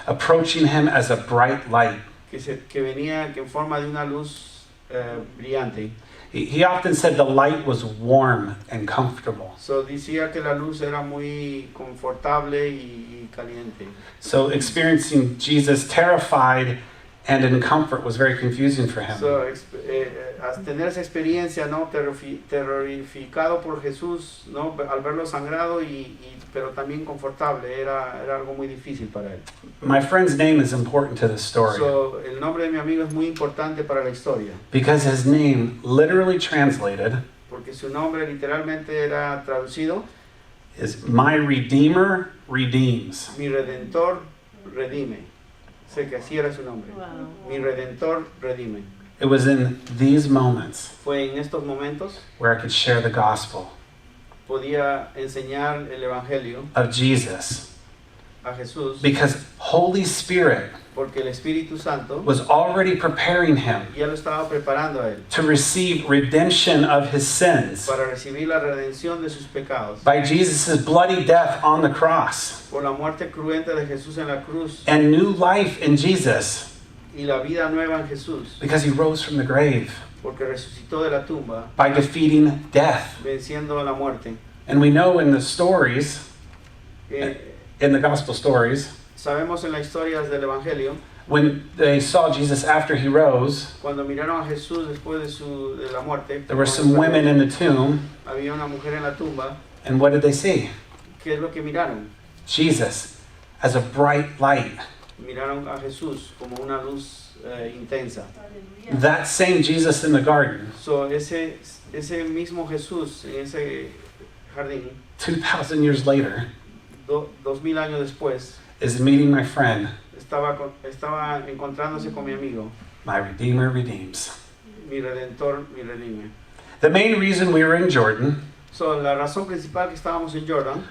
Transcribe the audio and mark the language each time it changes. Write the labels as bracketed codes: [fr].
[en] approaching him as a bright light. [es] que venía en forma de una luz brillante. [en] He often said the light was warm and comfortable. [es] So decía que la luz era muy confortable y caliente. [en] So experiencing Jesus terrified and in comfort was very confusing for him. [es] So, tener esa experiencia, ¿no? Terrorificado por Jesús, ¿no? Al verlo sangrado pero también confortable, era algo muy difícil para él. [en] My friend's name is important to this story [es] So, el nombre de mi amigo es muy importante para la historia, [en] because his name, literally translated, [es] porque su nombre literalmente era traducido, [en] is My Redeemer Redeems. [es] mi Redentor redime. Sé que así era su nombre. [en] Wow. [es] Mi Redentor redime. [en] It was in these moments [es] Fue en estos momentos [en] where I could share the gospel [es] podía enseñar el evangelio [en] of Jesus [es] a Jesús, [en] because Holy Spirit [es] porque el Espíritu Santo [en] was already preparing him [es] ya lo estaba preparando a él [en] to receive redemption of his sins [es] para recibir la redención de sus pecados [en] by Jesus' bloody death on the cross [es] por la muerte cruenta de Jesús en la cruz [en] and new life in Jesus [es] y la vida nueva en Jesús, [en] because he rose from the grave [es] porque resucitó de la tumba [en] by defeating death. [es] venciendo la muerte. [en] And we know in the stories, Eh, in the gospel stories, [es] sabemos en las historias del evangelio [en] when they saw Jesus after he rose, [es] cuando miraron a Jesús después de la muerte, [en] there were some women in the tomb, [es] había una mujer en la tumba. [en] and what did they see? [es] ¿Qué es lo que miraron? [en] Jesus as a bright light. [es] Miraron a Jesús como una luz intensa. [en] That same Jesus in the garden, [es] So, ese mismo Jesús en ese jardín, [en] 2,000 years later, [es] 2000 años después, [en] is meeting my friend. [es] estaba encontrándose con mi amigo. [en] My Redeemer redeems. [es] Mi Redentor, mi redime. [en] The main reason we were in Jordan [es] So, la razón principal que estábamos en Jordan